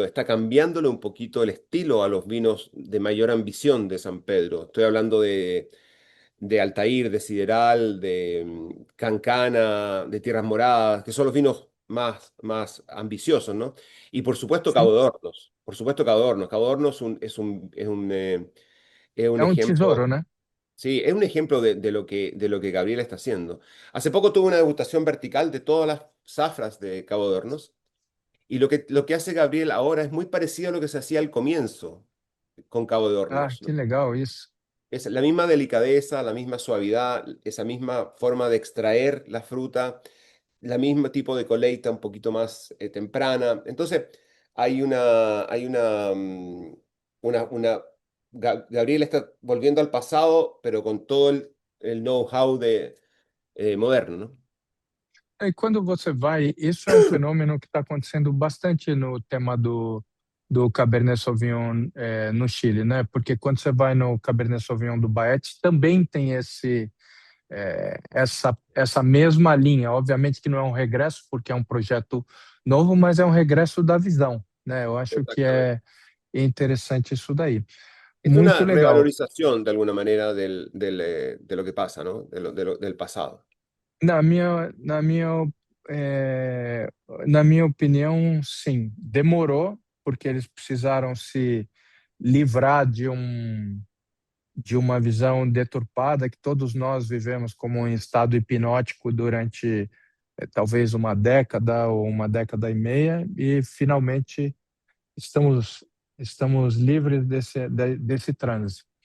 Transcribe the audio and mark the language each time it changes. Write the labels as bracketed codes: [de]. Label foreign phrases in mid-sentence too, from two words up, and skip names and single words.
[es] Está cambiándole un poquito el estilo a los vinos de mayor ambición de San Pedro. Estoy hablando de Altair, de Sideral, de Cancana, de Tierras Moradas, que son los vinos más ambiciosos, ¿no? Y por supuesto [pt] sim, [es] Cabo de Hornos. Por supuesto Cabo de Hornos. Cabo de Hornos es un [pt] é um tesouro, [es] ejemplo. [pt] né? [es] Sí, es un ejemplo de lo que Gabriela está haciendo. Hace poco tuve una degustación vertical de todas las zafras de Cabo de Hornos y lo que hace Gabriel ahora es muy parecido a lo que se hacía al comienzo con Cabo de Ah, Hornos, que ¿no? [pt] legal isso. [es] Es la misma delicadeza, la misma suavidad, esa misma forma de extraer la fruta, la misma tipo de colecta un poquito más temprana. Entonces, hay una, Gabriel está volviendo al pasado, pero con todo el know-how moderno, ¿no? [pt] E quando você vai, isso é um fenômeno que está acontecendo bastante no tema do Cabernet Sauvignon no Chile, né? Porque quando você vai no Cabernet Sauvignon do Baete, também tem essa mesma linha. Obviamente que não é um regresso, porque é um projeto novo, mas é um regresso da visão, né? Eu acho que [es] Exactamente. [pt] é interessante isso daí. [es] Es [pt] Muito [es] una [pt] legal. [es] revalorización de alguna manera de lo que pasa, ¿no? Del pasado. [pt] Na minha, na minha, eh, na minha opinião, sim. Demorou, porque eles precisaram se livrar de uma visão deturpada que todos nós vivemos como um estado hipnótico durante talvez uma década ou uma década e meia, e finalmente estamos, estamos livres desse transe.